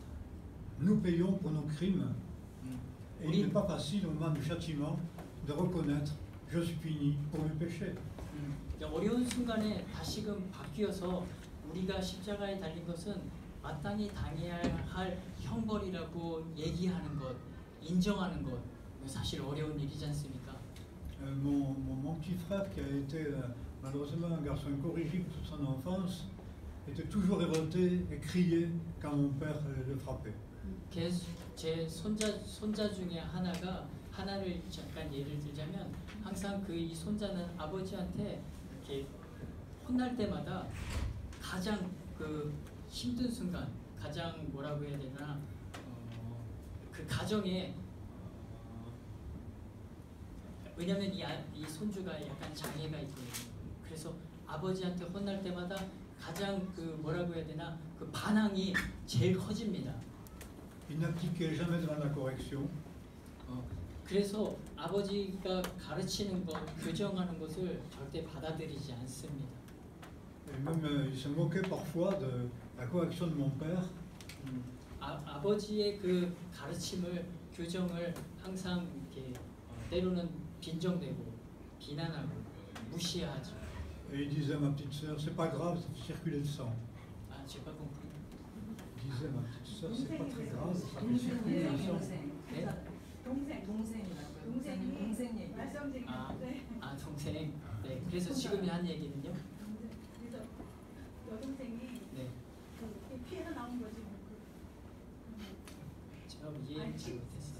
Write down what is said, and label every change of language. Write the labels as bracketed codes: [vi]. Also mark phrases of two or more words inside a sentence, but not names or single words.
[fr] Nous payons pour nos crimes. Et il n'est pas facile au moment du châtiment de reconnaître je suis puni pour mes péchés. [ko] 어려운 순간에 다시금 바뀌어서 우리가 십자가에 달린 것은 마땅히 당해야 할 형벌이라고 얘기하는 것, 인정하는 것 사실 어려운 일이지 않습니까? [fr] Mon petit frère qui a été malheureusement un garçon incorrigible toute son enfance était toujours révolté et criait quand mon père le frappait. [ko] 제 손자 중에 하나를 잠깐 예를 들자면 항상 이 손자는 아버지한테 이렇게 혼날 때마다 가장 힘든 순간, 가장 뭐라고 해야 되나 그 가정에 왜냐면 이 손주가 약간 장애가 있거든요. 그래서 아버지한테 혼날 때마다 가장 뭐라고 해야 되나 그 반항이 제일 커집니다. [fr] Il n'appliquait jamais devant la correction. [ko] 그래서 아버지가 가르치는 것, 교정하는 것을 절대 받아들이지 않습니다. [fr] Et même il se moquait parfois de la correction de mon père. [ko] 아버지의 그 가르침을, 교정을 항상 이렇게 때로는 빈정대고 비난하고 무시하죠. [fr] Et il disait à ma petite sœur, c'est pas grave, ça fait circuler le sang. [ko] 아, 제가 compris. [fr] Il disait à ma petite sœur, c'est pas très grave, ça fait circuler le sang. [ko] 네? 동생 얘기. 아, 동생. 네, 그래서 지금이 한 얘기는요. 그래서 여동생이 네, 피해서 나온 거지. 제가 이해하지 못했어요.